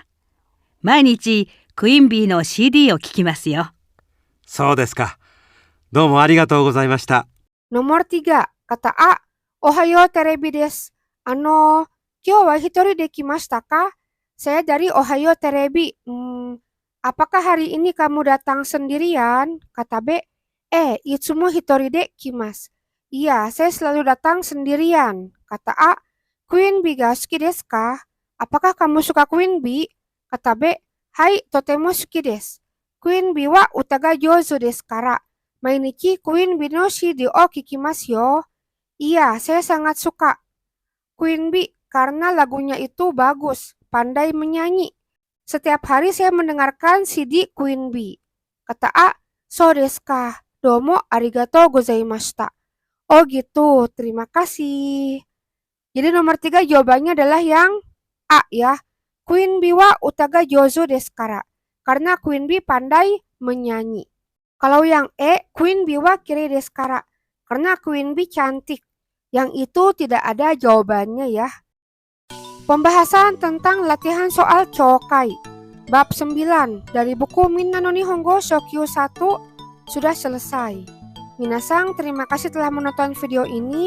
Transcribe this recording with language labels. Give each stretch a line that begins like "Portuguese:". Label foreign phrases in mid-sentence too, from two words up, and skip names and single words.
Japanese: 毎日クイーンビーの CD を聴きますよ。そうですか。どうもありがとうございました。
Indonesian: Nomor 3, kata A.
Japanese: おはようテレビです。今日は一人で来ましたか?
Indonesian: Saya dari Ohayo Terebi. Apakah hari ini kamu datang sendirian? Kata B.
Japanese: いつも一人で来ます.
Indonesian: Iya, saya selalu datang sendirian. Kata A.
Japanese: Queen bee ga suki desu ka?
Indonesian: Apakah kamu suka Queen bee? Kata B. Hai,
Japanese: とても好きです. Queen bee は歌が上手ですから. Mainichi Queen bee no CD o kikimasu yo.
Indonesian: Iya, saya sangat suka Queen bee karena lagunya itu bagus, pandai menyanyi. Setiap hari saya mendengarkan CD Queen bee. Kata A.
Japanese: そうですか. どうもありがとうございました.
Indonesian: Oh gitu, terima kasih. Jadi nomor 3 jawabannya adalah yang A ya.
Japanese: Queen bee は歌が上手ですから.
Indonesian: Karena Queen bee pandai menyanyi. Kalau yang E,
Japanese: Queen bee wa kirei desu kara.
Indonesian: Karena Queen bee cantik. Yang itu tidak ada jawabannya ya. Pembahasan tentang latihan soal Chokai. Bab 9 dari buku Minna no Nihongo Shokyu 1 sudah selesai. Minasang, terima kasih telah menonton video ini.